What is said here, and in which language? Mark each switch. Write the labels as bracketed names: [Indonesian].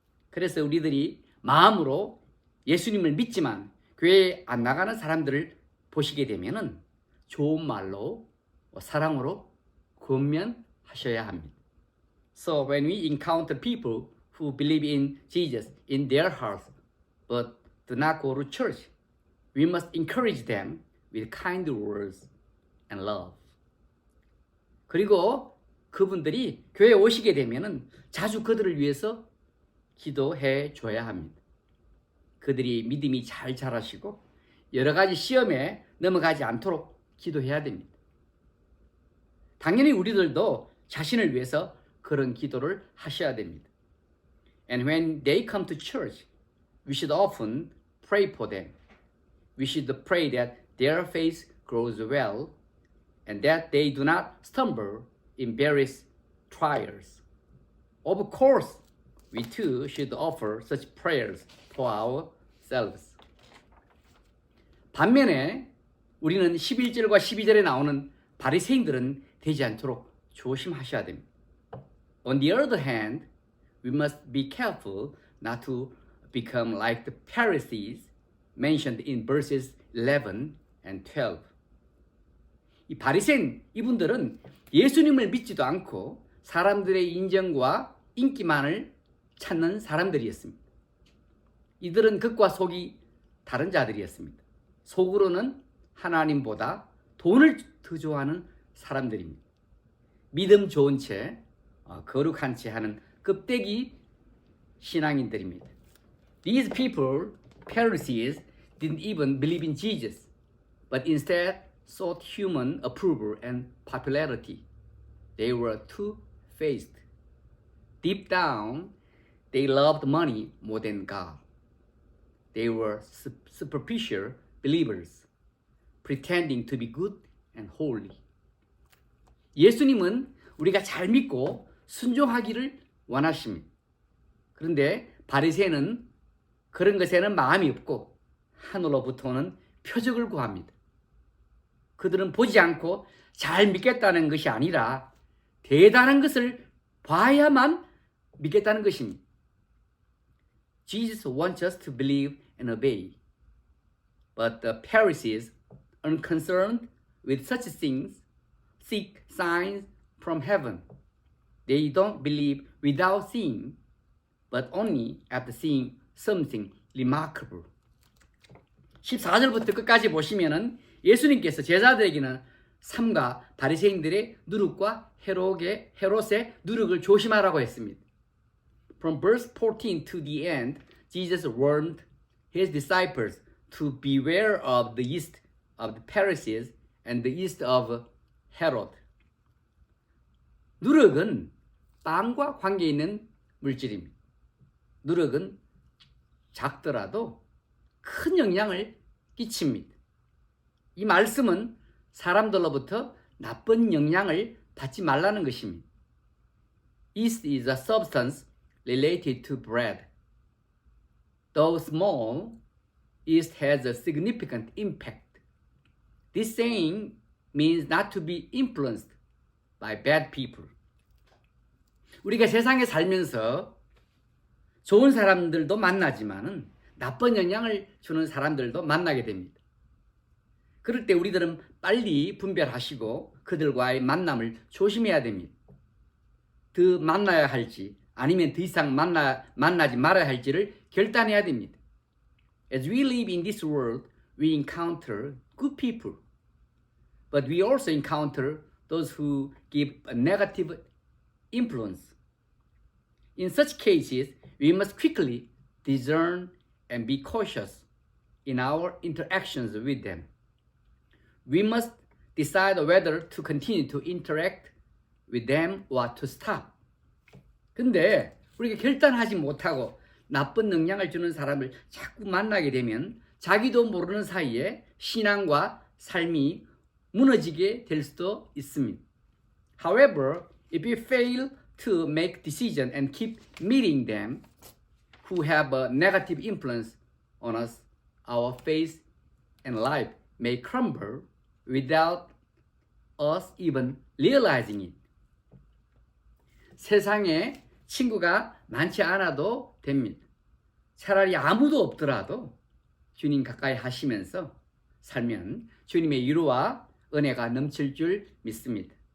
[Korean] 그래서 우리들이 마음으로 예수님을 믿지만 교회에 안 나가는 사람들을 보시게 되면은 좋은 말로 사랑으로 권면하셔야 합니다. [English] So when we encounter people who believe in Jesus in their hearts but do not go to church, we must encourage them with kind words and love. [Korean] 그리고 그분들이 교회에 오시게 되면은 자주 그들을 위해서 기도해 줘야 합니다. 그들이 믿음이 잘 자라시고 여러 가지 시험에 넘어가지 않도록 기도해야 됩니다. 당연히 우리들도 자신을 위해서 그런 기도를 하셔야 됩니다. [English] And when they come to church, we should often pray for them. We should pray that their faith grows well and that they do not stumble in various trials. Of course, we too should offer such prayers for ourselves. [Korean] 반면에 우리는 11절과 12절에 나오는 바리새인들은 되지 않도록 조심하셔야 됩니다. [English] On the other hand, we must be careful not to become like the Pharisees mentioned in verses 11 and 12. [Korean] 이 바리새인 이분들은 예수님을 믿지도 않고 사람들의 인정과 인기만을 찾는 사람들이었습니다. 이들은 겉과 속이 다른 자들이었습니다. 속으로는 하나님보다 돈을 더 좋아하는 사람들입니다. 믿음 좋은 채 거룩한 채 하는 껍데기 신앙인들입니다. [English] These people, Pharisees, didn't even believe in Jesus, but instead sought human approval and popularity. They were two-faced. Deep down, they loved money more than God. They were superficial believers, pretending to be good and holy. [Korean] 예수님은 우리가 잘 믿고 순종하기를 원하십니다. 그런데 바리새인은 그런 것에는 마음이 없고 하늘로부터는 표적을 구합니다. 그들은 보지 않고 잘 믿겠다는 것이 아니라 대단한 것을 봐야만 믿겠다는 것입니다. [English] Jesus wants us to believe and obey. But the Pharisees, unconcerned with such things, seek signs from heaven. They don't believe without seeing, but only after seeing something remarkable. [Korean] 14절부터 끝까지 보시면은 예수님께서 제자들에게는 삼가 바리새인들의 누룩과 헤롯의 누룩을 조심하라고 했습니다. [English] From verse 14 to the end, Jesus warned his disciples to beware of the yeast of the Pharisees and the yeast of Herod. [Korean] 누룩은 빵과 관계 있는 물질입니다. 누룩은 작더라도 큰 영향을 끼칩니다. 이 말씀은 사람들로부터 나쁜 영향을 받지 말라는 것입니다. [English] Yeast is a substance related to bread. Though small, yeast has a significant impact. This saying means not to be influenced by bad people. [Korean] 우리가 세상에 살면서 좋은 사람들도 만나지만은 나쁜 영향을 주는 사람들도 만나게 됩니다. 그럴 때 우리들은 빨리 분별하시고 그들과의 만남을 조심해야 됩니다. 더 만나야 할지 아니면 더 이상 만나지 말아야 할지를 결단해야 됩니다. [English] As we live in this world, we encounter good people, but we also encounter those who give a negative influence. In such cases, we must quickly discern and be cautious in our interactions with them. We must decide whether to continue to interact with them or to stop. [Korean] 근데 우리가 결단하지 못하고 나쁜 영향을 주는 사람을 자꾸 만나게 되면 자기도 모르는 사이에 신앙과 삶이 무너지게 될 수도 있습니다. [English] However, if we fail to make decision and keep meeting them who have a negative influence on us, our faith and life may crumble without us even realizing it. [Korean] 세상에 친구가 많지 않아도 됩니다. 차라리 아무도 없더라도 주님 가까이 하시면서 살면 주님의 위로와 은혜가 넘칠 줄 믿습니다.